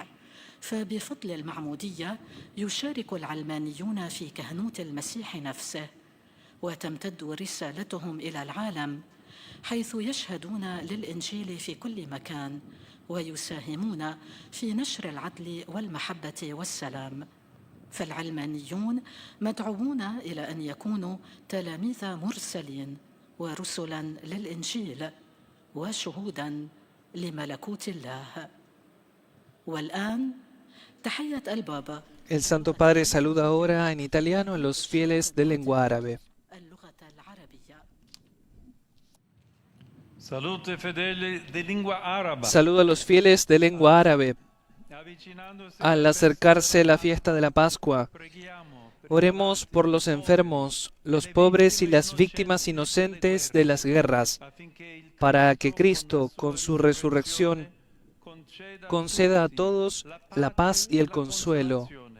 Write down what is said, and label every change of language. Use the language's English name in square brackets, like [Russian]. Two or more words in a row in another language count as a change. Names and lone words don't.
[Arabic] فبفضل المعمودية يشارك العلمانيون في كهنوت المسيح نفسه، وتمتد رسالتهم إلى العالم، حيث يشهدون للإنجيل في كل مكان ويساهمون في نشر العدل والمحبة والسلام. فالعلمانيون مدعوون إلى أن يكونوا تلاميذ مرسلين ورسلا للإنجيل وشهودا لملكوت الله. والآن تحية البابا. [Spanish] El Santo Padre saluda ahora en italiano a los fieles de lengua árabe. [Italian] Salute fedeli di lingua araba. [Spanish] Saludo a los fieles de lengua árabe. Al acercarse la fiesta de la Pascua, oremos por los enfermos, los pobres y las víctimas inocentes de las guerras, para que Cristo, con su resurrección, conceda a todos la paz y el consuelo.